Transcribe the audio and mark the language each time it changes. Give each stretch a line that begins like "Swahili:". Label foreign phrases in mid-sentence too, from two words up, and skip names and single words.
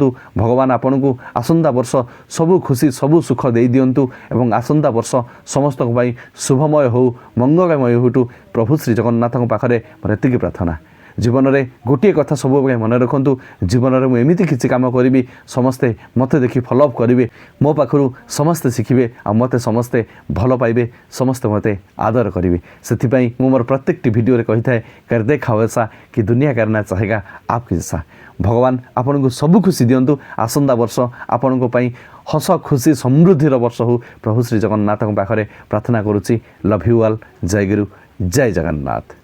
Odia: ଭଗବାନ ଆପଣଙ୍କୁ ଆସନ୍ତା ବର୍ଷ ସବୁ ଖୁସି ସବୁ ସୁଖ ଦେଇଦିଅନ୍ତୁ ଏବଂ ଆସନ୍ତା ବର୍ଷ ସମସ୍ତଙ୍କ ପାଇଁ ଶୁଭମୟ ହେଉ, ମଙ୍ଗଳମୟ ହେଉଠୁ ପ୍ରଭୁ ଶ୍ରୀ ଜଗନ୍ନାଥଙ୍କ ପାଖରେ ମୋର ଏତିକି ପ୍ରାର୍ଥନା। ଜୀବନରେ ଗୋଟିଏ କଥା ସବୁବେଳେ ମନେ ରଖନ୍ତୁ, ଜୀବନରେ ମୁଁ ଏମିତି କିଛି କାମ କରିବି ସମସ୍ତେ ମୋତେ ଦେଖି ଫଲୋଅପ୍ କରିବେ, ମୋ ପାଖରୁ ସମସ୍ତେ ଶିଖିବେ ଆଉ ମୋତେ ସମସ୍ତେ ଭଲ ପାଇବେ, ସମସ୍ତେ ମୋତେ ଆଦର କରିବେ। ସେଥିପାଇଁ ମୁଁ ମୋର ପ୍ରତ୍ୟେକଟି ଭିଡ଼ିଓରେ କହିଥାଏ,
Hindi: कर दिखाओ ऐसा कि दुनिया करना चाहेगा आपके जैसा।
Odia: ଭଗବାନ ଆପଣଙ୍କୁ ସବୁ ଖୁସି ଦିଅନ୍ତୁ। ଆସନ୍ତା ବର୍ଷ ଆପଣଙ୍କ ପାଇଁ ହସ ଖୁସି ସମୃଦ୍ଧିର ବର୍ଷ ହେଉ, ପ୍ରଭୁ ଶ୍ରୀ ଜଗନ୍ନାଥଙ୍କ ପାଖରେ ପ୍ରାର୍ଥନା କରୁଛି।
English: love you all.
Odia: ଜୟ ଗୁରୁ, ଜୟ ଜଗନ୍ନାଥ।